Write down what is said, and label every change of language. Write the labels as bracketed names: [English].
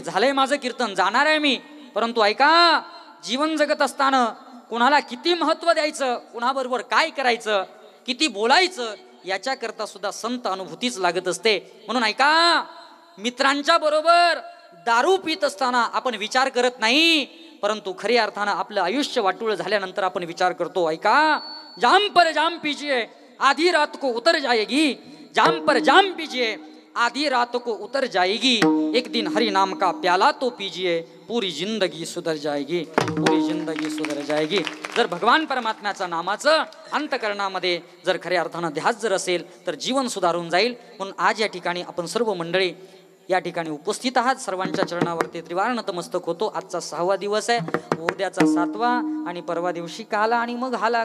[Marathi] झालंय माझं कीर्तन, जाणार आहे मी, परंतु ऐका जीवन जगत असताना कुणाला किती महत्व द्यायचं, कुणाबरोबर काय करायचं, किती बोलायचं याच्याकरता सुद्धा संत अनुभूतीच लागत असते. म्हणून ऐका मित्रांच्या बरोबर दारू पित असताना आपण विचार करत नाही, परंतु खऱ्या अर्थानं आपलं आयुष्य वाटूळ झाल्यानंतर आपण विचार करतो. [Hindi] ऐका जाम पर जाम पीजिए आधी रात को उतर जाएगी, जाम पर जाम पीजिए आधी रात को उतर जाएगी, एक दिन हरि नाम का प्याला तो पीजिए पूरी जिंदगी सुधर जाएगी, पूरी जिंदगी सुधर जाएगी. [Marathi] जर भगवान परमात्म्याच्या नामाचं अंतकरणामध्ये जर खऱ्या अर्थानं ध्यास जर असेल तर जीवन सुधारून जाईल. म्हणून आज या ठिकाणी आपण सर्व मंडळी या ठिकाणी उपस्थित आहात. सर्वांच्या चरणावरती त्रिवार नतमस्तक होतो. आजचा 6वा दिवस आहे, उद्याचा 7वा आणि परवा दिवशी काला आणि मग हाला.